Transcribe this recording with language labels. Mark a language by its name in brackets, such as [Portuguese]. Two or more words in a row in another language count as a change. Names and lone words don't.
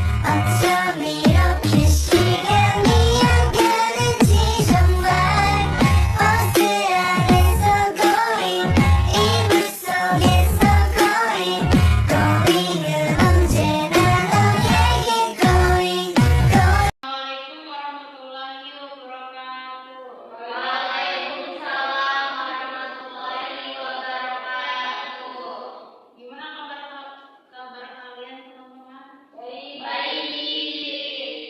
[Korean] 어쩜 이렇게 시간이 안 가는지 정말 버스 안에서 고잉 이불 속에서 고잉 고잉은 언제나 너에게 고잉 [Arabic] السلام عليكم ورحمة الله وبركاته. وعليكم السلام ورحمة الله وبركاته. [Indonesian] Gimana kabar kalian teman-teman? Baik.